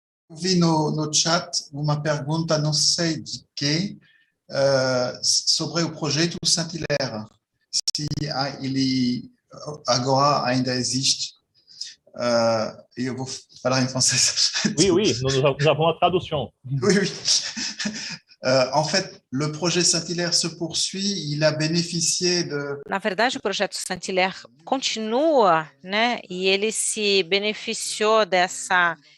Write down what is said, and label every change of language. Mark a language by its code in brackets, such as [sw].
[pt] Vi no chat uma pergunta, não sei de quem, sobre o projeto Saint-Hilaire. Se ele agora ainda existe. Eu vou falar em francês. [fr] Oui, oui, nous avons la traduction. Oui, oui. En fait, le projet Saint-Hilaire se poursuit, il a bénéficié de... [pt] Na verdade, o projeto Saint-Hilaire continua, né? E ele se beneficiou dessa